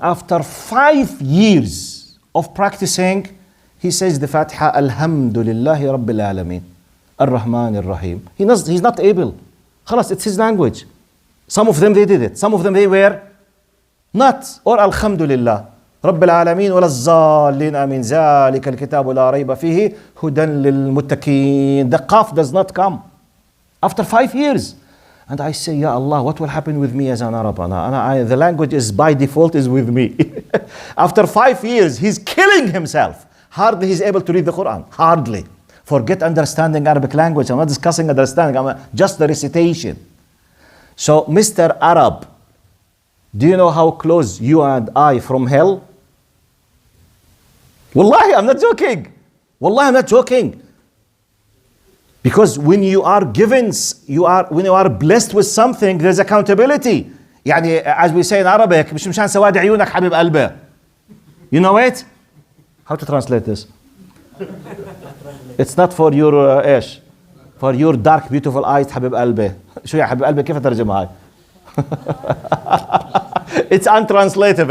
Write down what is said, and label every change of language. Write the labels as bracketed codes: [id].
[en] After 5 years of practicing, he says the Fatiha, [ar] Alhamdulillahi Rabbil Alameen, Ar-Rahman Ar-Rahim. [en] He's not able. Khalas, it's his language. Some of them, they did it. Some of them, they were not. Or Alhamdulillah. [ar] رب العالمين ولا الضالين آمين ذلك الكتاب لا ريب فيه هدى للمتقين. [en] The qaf does not come. After 5 years. And I say, Ya Allah, what will happen with me as an Arab? The language is by default is with me. After 5 years, he's killing himself. Hardly he's able to read the Quran. Hardly. Forget understanding Arabic language. I'm not discussing understanding. Just the recitation. So, Mr. Arab, do you know how close you and I from hell? Wallahi, I'm not joking. Wallahi, I'm not joking. Because when you are given, when you are blessed with something, there's accountability. [ar] يعني, [en] as we say in Arabic, [ar] مش مشان سواد عيونك حبيب قلبه. [en] You know it? How to translate this? It's not for your [ar] ايش? [en] For your dark beautiful eyes [ar] حبيب قلبه. شو يا حبيب قلبه كيف اترجمها هاي؟ [en] It's untranslatable.